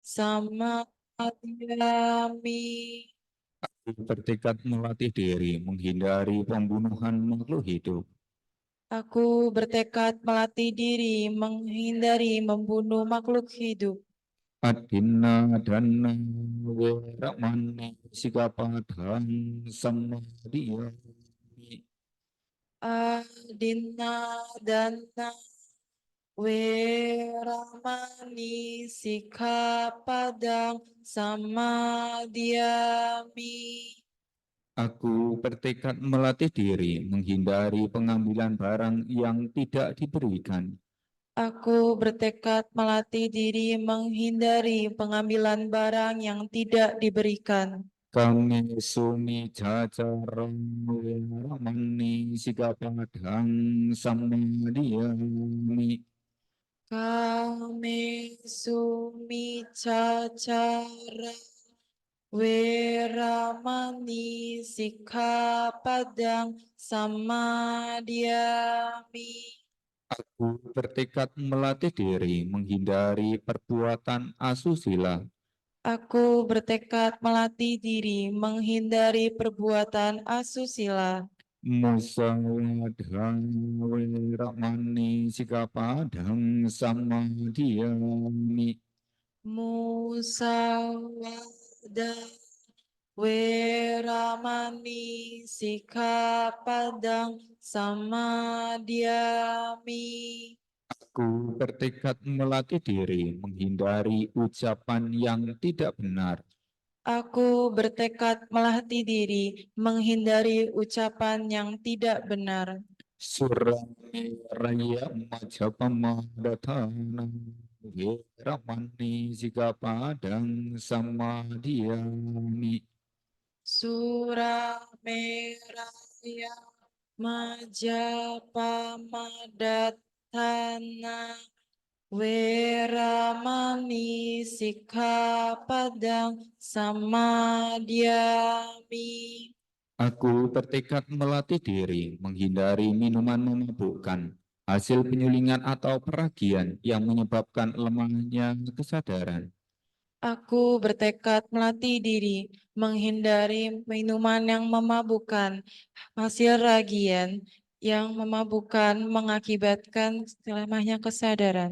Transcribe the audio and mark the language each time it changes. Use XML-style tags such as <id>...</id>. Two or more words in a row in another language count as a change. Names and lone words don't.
<pi>samadhyami.</pi> <id>Bertekad melatih diri menghindari pembunuhan makhluk hidup. Aku bertekad melatih diri menghindari membunuh makhluk hidup.</id> <pi>Adina dana weramani sikapadang samadhiyami. Adina dana weramani sikkhapadang samadhyami.</pi> <id>Aku bertekad melatih diri menghindari pengambilan barang yang tidak diberikan. Aku bertekad melatih diri menghindari pengambilan barang yang tidak diberikan.</id> <pi>Kami sumi cacaram weramani sikapadang samadhiyami. Kame sumicacara weramani sikkhapadang samadhyami.</pi> <id>Aku bertekad melatih diri menghindari perbuatan asusila. Aku bertekad melatih diri menghindari perbuatan asusila.</id> <pi>Musawadha weramani sikapadang samadhiyami. Musawada weramani sikkhapadang samadhyami.</pi> <id>Aku bertekad melatih diri menghindari ucapan yang tidak benar. Aku bertekad melatih diri menghindari ucapan yang tidak benar.</id> <pi>Surami raya majapamadatana weramani sikapadang samadhiyami. Surameraya Majapamadatthana weramani sikkhapadang samadhyami.</pi> <id>Aku bertekad melatih diri menghindari minuman memabukkan, hasil penyulingan atau peragian yang menyebabkan lemahnya kesadaran. Aku bertekad melatih diri menghindari minuman yang memabukkan, hasil ragian yang memabukkan mengakibatkan lemahnya kesadaran.</id>